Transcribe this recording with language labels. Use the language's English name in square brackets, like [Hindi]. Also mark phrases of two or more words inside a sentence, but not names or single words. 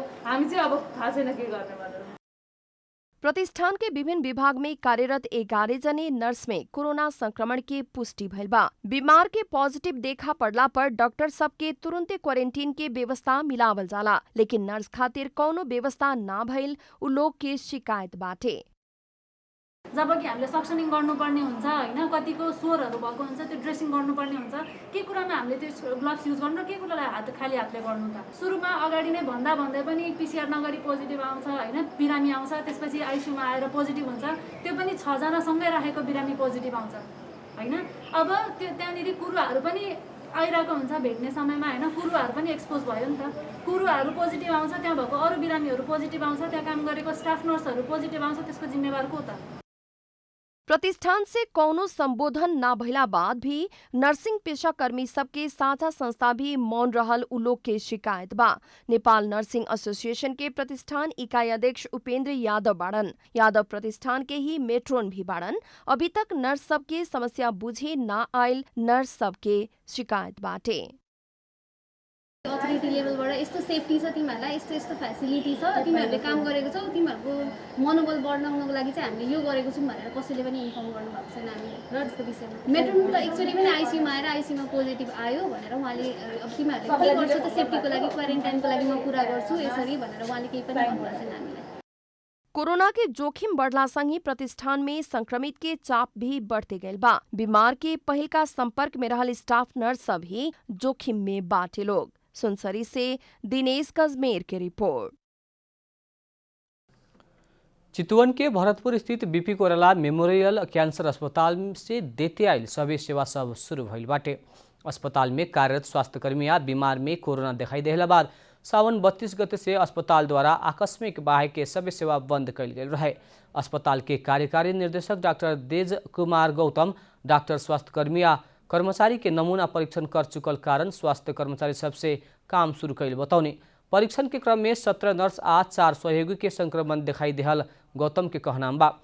[Nepali] हामी चाहिँ अब थाहा छैन के गर्ने भनेर। [Bhojpuri] प्रतिष्ठान के विभिन्न विभाग में कार्यरत 11 जने नर्स में कोरोना संक्रमण के पुष्टि भइल बा। बीमार के पॉजिटिव देखा पड़ला पर डॉक्टर सब के तुरंते क्वारंटीन के व्यवस्था मिलावल जाला, लेकिन नर्स खातिर कौनो व्यवस्था ना भइल उ लोग के शिकायत बाटे। [Nepali] जबकि हामीले सक्सनिङ गर्नुपर्ने हुन्छ हैन, कतिको स्वरहरू भएको हुन्छ, त्यो ड्रेसिङ गर्नुपर्ने हुन्छ। के कुरामा हामीले त्यो ग्लोभ्स युज गर्नु र के कुरालाई खाली हातले गर्नु त। सुरुमा अगाडि नै भन्दै पनि पीसीआर नगरी पोजिटिभ आउँछ हैन, बिरामी आउँछ, त्यसपछि आईसीयूमा आएर पोजिटिभ हुन्छ। त्यो पनि 6 जना सँगै राखेको बिरामी पोजिटिभ आउँछ हैन। अब त्यो त्यहाँनिर कुरुवाहरू पनि आइरहेको हुन्छ भेट्ने समयमा हैन, कुरुवाहरू पनि एक्सपोज भयो नि त। कुरुवाहरू पोजिटिभ आउँछ, त्यहाँ भएको अरू बिरामीहरू पोजिटिभ आउँछ, त्यहाँ काम गरेको स्टाफ नर्सहरू पोजिटिभ आउँछ, त्यसको जिम्मेवार को त? [Bhojpuri] प्रतिष्ठान से कौनो संबोधन न भइला बाद भी नर्सिंग पेशाकर्मी सबके साझा संस्था भी मौन रहल उ लोग के शिकायत बा। नेपाल नर्सिंग एसोसिएशन के प्रतिष्ठान इकाई अध्यक्ष उपेंद्र यादव बाड़न। यादव प्रतिष्ठान के ही मेट्रोन भी बाड़न। अभी तक नर्स सबके समस्या बुझे ना आयल नर्स सबके शिकायत बाटे। [Nepali] अथोरिटी लेभलबाट यस्तो सेफ्टी छ, तिमीहरूलाई यस्तो यस्तो फ्यासिलिटी छ, तिमीहरूले काम गरेको छौ, तिमीहरूको मनोबल बढाउनको लागि चाहिँ हामीले यो गरेको छौँ भनेर कसैले पनि इन्फर्म गर्नुभएको छैन हामीले र त्यसको विषयमा। मेट्रोन त एकचोटि पनि आइसीयूमा आएर आइसीयूमा पोजिटिभ आयो भनेर उहाँले अब तिमीहरूले के गर्छौ त सेफ्टीको लागि, क्वारेन्टाइनको लागि म कुरा गर्छु यसरी भनेर उहाँले केही पनि भन्नुभएको छैन हामीलाई। [Bhojpuri] कोरोना के जोखिम बढ़ला संगी प्रतिष्ठान में संक्रमित के चाप भी बढ़ते गए बा। बीमार के पहल का संपर्क में रहल स्टाफ नर्स सब ही जोखिम में बाटे लोग। सुनसरी से दिनेश कजमेर की रिपोर्ट। चितवन के भरतपुर स्थित बीपी कोइराला मेमोरियल कैंसर अस्पताल से देते आयल सभी सेवा सब शुरू भइल बाटे। अस्पताल में कार्यरत स्वास्थ्यकर्मी या बीमार में कोरोना दिखाई देला बाद सावन 32 गते से अस्पताल द्वारा आकस्मिक बाहेक के सबै सेवा बंद कल गेल रहे। अस्पताल के कार्यकारी निर्देशक डॉक्टर तेज कुमार गौतम डॉक्टर स्वास्थ्यकर्मी या कर्मचारी के नमूना परीक्षण कर चुकल कारण स्वास्थ्य कर्मचारी सबसे काम शुरू कैल बतौनी। परीक्षण के क्रम में 17 नर्स आ 4 सहयोगी के संक्रमण दिखाई देहल गौतम के कहनाम बा।